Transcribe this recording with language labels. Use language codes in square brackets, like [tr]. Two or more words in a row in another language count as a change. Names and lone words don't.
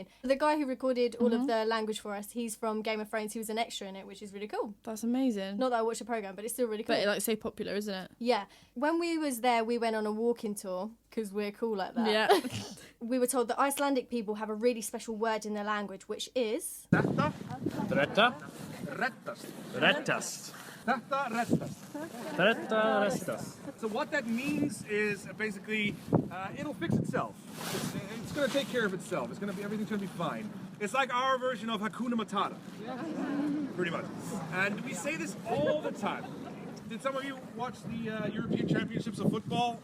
[en] The guy who recorded all of the language for us, he's from Game of Thrones. He was an extra in it, which is really cool. That's amazing. Not that I watch the programme, but it's still really cool. But it's like so popular, isn't it? Yeah. When we was there, we went on a walking tour, because we're cool like that. Yeah. We were told that Icelandic people have a really special word in their language, which is... [is] Þetta Retta? rettast. Rettast. Þetta rettast. Retta restas. [en] So what that means is basically it'll fix itself. It's going to take care of itself. Everything's going to be fine. It's like our version of Hakuna Matata. Pretty much. And we say this all the time. Did some of you watch the European Championships of football?